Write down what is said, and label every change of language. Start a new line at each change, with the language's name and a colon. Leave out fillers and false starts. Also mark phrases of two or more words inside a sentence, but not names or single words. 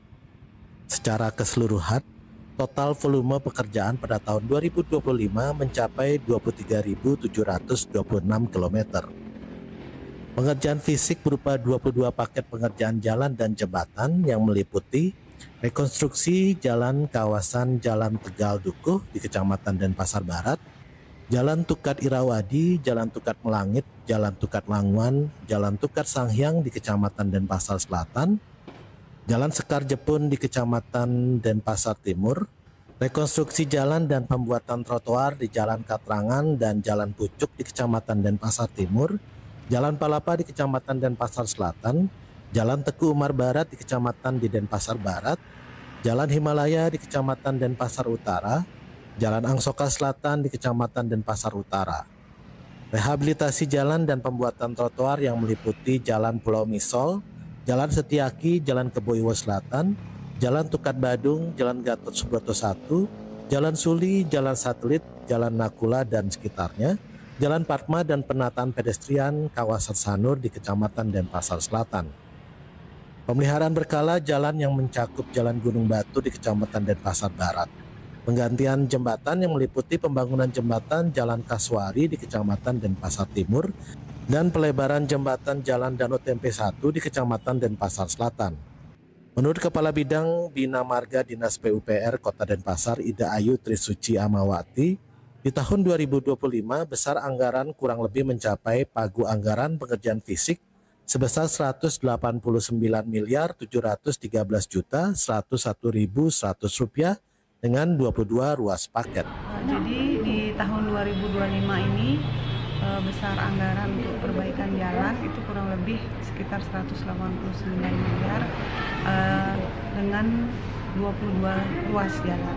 Indonesian: Secara keseluruhan, total volume pekerjaan pada tahun 2025 mencapai 23.726 km. Pengerjaan fisik berupa 22 paket pengerjaan jalan dan jembatan yang meliputi rekonstruksi jalan kawasan Jalan Tegal Dukuh di Kecamatan Denpasar Barat, Jalan Tukat Irawadi, Jalan Tukat Melangit, Jalan Tukat Languan, Jalan Tukat Sanghyang di Kecamatan Denpasar Selatan, Jalan Sekar Jepun di Kecamatan Denpasar Timur, rekonstruksi jalan dan pembuatan trotoar di Jalan Katrangan dan Jalan Pucuk di Kecamatan Denpasar Timur, Jalan Palapa di Kecamatan Denpasar Selatan, Jalan Teku Umar Barat di Kecamatan di Denpasar Barat, Jalan Himalaya di Kecamatan Denpasar Utara, Jalan Angsoka Selatan di Kecamatan Denpasar Utara. Rehabilitasi jalan dan pembuatan trotoar yang meliputi Jalan Pulau Misol, Jalan Setiaki, Jalan Keboiwo Selatan, Jalan Tukat Badung, Jalan Gatot Subroto 1, Jalan Suli, Jalan Satelit, Jalan Nakula dan sekitarnya, Jalan Padma dan penataan pedestrian kawasan Sanur di Kecamatan Denpasar Selatan. Pemeliharaan berkala jalan yang mencakup Jalan Gunung Batu di Kecamatan Denpasar Barat. Penggantian jembatan yang meliputi pembangunan jembatan Jalan Kaswari di Kecamatan Denpasar Timur dan pelebaran jembatan Jalan Danau Tempe 1 di Kecamatan Denpasar Selatan. Menurut Kepala Bidang Bina Marga Dinas PUPR Kota Denpasar Ida Ayu Trisuci Amawati, di tahun 2025 besar anggaran kurang lebih mencapai pagu anggaran pengerjaan fisik sebesar 189 miliar 713 juta 101.100 rupiah dengan 22 ruas paket. Jadi di tahun 2025 ini besar anggaran untuk perbaikan jalan itu kurang lebih sekitar 189 miliar dengan 22 ruas jalan.